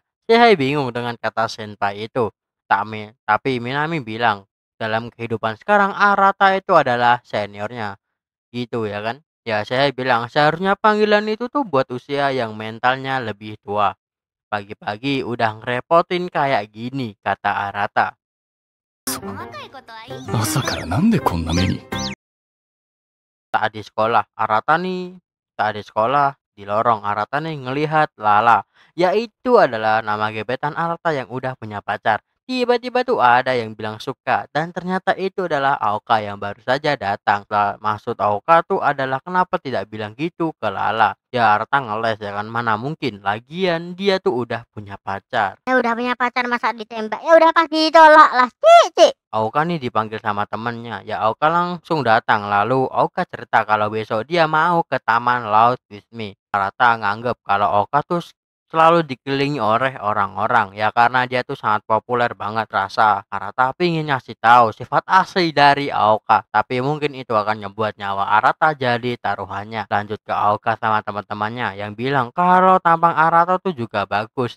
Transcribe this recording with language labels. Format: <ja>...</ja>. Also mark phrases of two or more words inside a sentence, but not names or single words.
<id>Sehei bingung dengan kata senpai itu. Tapi Minami bilang, dalam kehidupan sekarang Arata itu adalah seniornya. Gitu ya kan. Ya, saya bilang seharusnya panggilan itu tuh buat usia yang mentalnya lebih tua. Pagi-pagi udah ngerepotin kayak gini, kata Arata.</id> <ja>若いことはいい。朝からなんでこんな目に。</ja> <id>Saat di sekolah, saat di sekolah, di lorong Arata nih ngelihat Lala. Yaitu adalah nama gebetan Arata yang udah punya pacar. Tiba-tiba tuh ada yang bilang suka dan ternyata itu adalah Aoka yang baru saja datang. Maksud Aoka tuh adalah kenapa tidak bilang gitu ke Lala. Ya Arata ngeles ya kan, mana mungkin. Lagian dia tuh udah punya pacar. Ya udah punya pacar masa ditembak. Ya udah pasti ditolak lah Cici. Aoka nih dipanggil sama temennya. Ya Aoka langsung datang. Lalu Aoka cerita kalau besok dia mau ke taman laut</id> <en>with me.</en> <id>Arata nganggep kalau Aoka tuh selalu dikelilingi oleh orang-orang. Ya karena dia tuh sangat populer banget rasa. Arata pingin ngasih tahu sifat asli dari Aoka. Tapi mungkin itu akan ngebuat nyawa Arata jadi taruhannya. Lanjut ke Aoka sama teman-temannya yang bilang kalau tampang Arata tuh juga bagus.</id>